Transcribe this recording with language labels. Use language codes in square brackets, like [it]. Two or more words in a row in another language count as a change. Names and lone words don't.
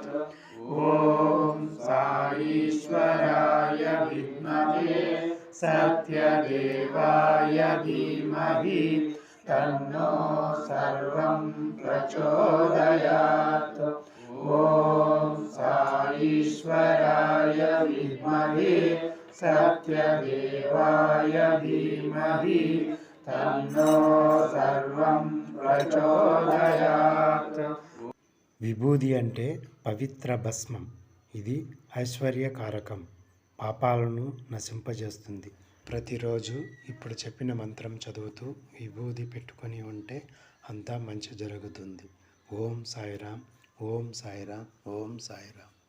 [sa] ॐ ईश्वराय विद्महे सत्यदेवाय धीमहि तन्नो सर्वं प्रचोदयात्। ॐ ईश्वराय विद्महे सत्यदेवाय धीमहि तन्नो सर्वं प्रचोदयात्। [te] విభూది అంటే పవిత్ర భస్మం. ఇది ఐశ్వర్యకారకం, పాపాలను నశింపజేస్తుంది. ప్రతిరోజు ఇప్పుడు చెప్పిన మంత్రం చదువుతూ విభూది పెట్టుకొని ఉంటే అంతా మంచి జరుగుతుంది. ఓం సాయిరామ్, ఓం సాయిరామ్, ఓం సాయిరామ్.